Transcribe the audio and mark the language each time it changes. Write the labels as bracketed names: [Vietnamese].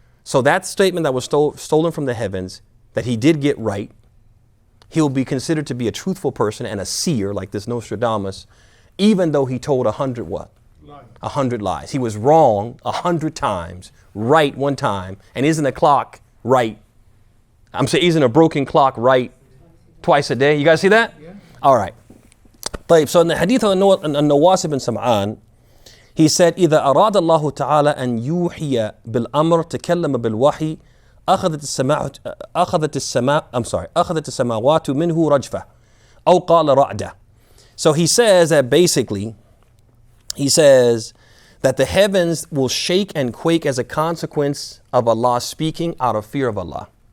[English] So that statement that was stolen from the heavens, that he did get right, he'll be considered to be a truthful person and a seer like this Nostradamus, even though he told 100 what? 100 lies. He was wrong 100 times, right one time, and isn't a clock right? I'm saying isn't a broken clock right twice a day? You guys see that? Yeah. All right. So in the hadith of Nawas ibn Sam'an, he said, [Arabic] إذا أراد الله تعالى أن يوحي بالأمر تكلم بالوحي أخذت السماوات منه رجفة أو قال رعدة. [English] So he says that basically, he says that the heavens will shake and quake as a consequence of Allah speaking out of fear of Allah.